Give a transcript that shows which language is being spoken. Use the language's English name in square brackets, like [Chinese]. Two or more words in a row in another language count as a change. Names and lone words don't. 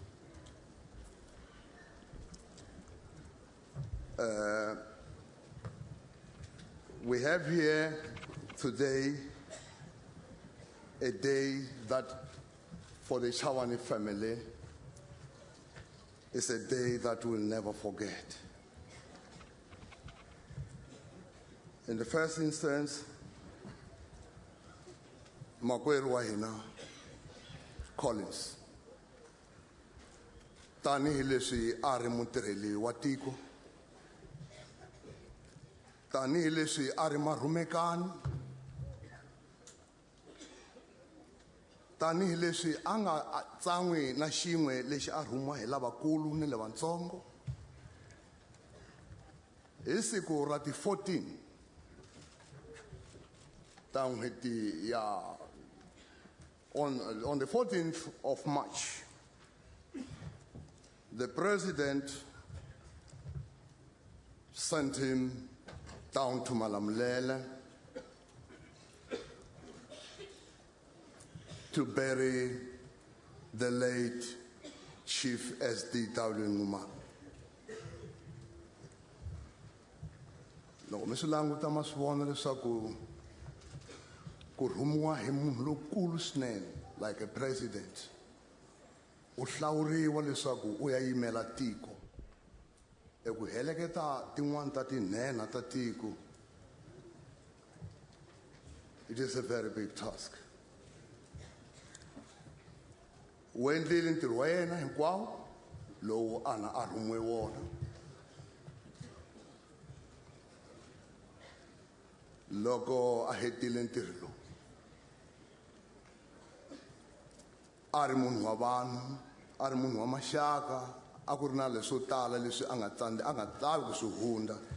[English] We have here today a day that for the Chabane family is a day that we'll never forget. In the first instance, [Tsonga] makwerhu wa hina Collins, tanihi leswi a ri mutirheli wa tiko, tanihi leswi a ri marhumekani, tanihi leswi a nga tsan'wi na xin'we lexi a rhumiwa hi lavakulu ni lavatsongo. Hi siku ra ti 14 ta n'hweti ya [English] on the 14th of March, the president sent him down to Malamulele to bury the late Chief S.D.W. Ngumane. [Tsonga] Loko mi swi languta ma swi vona leswaku ku rhumiwa hi munhu lokulu swinene [English] like a president, [Tsonga] u hlawuriwa leswaku u ya yimela tiko eku heleketa tin'wana ta tinhenha ta tiko. [English] It is a very big task. [Tsonga] U endlile ntirho wa yena hinkwawo lowu a rhumiwe wona. Loko a hetile ntirho lowu, a ri munhu wa vanhu, a ri munhu wa maxaka, a ku ri na leswo tala leswi a nga tlavi ku swi hunda.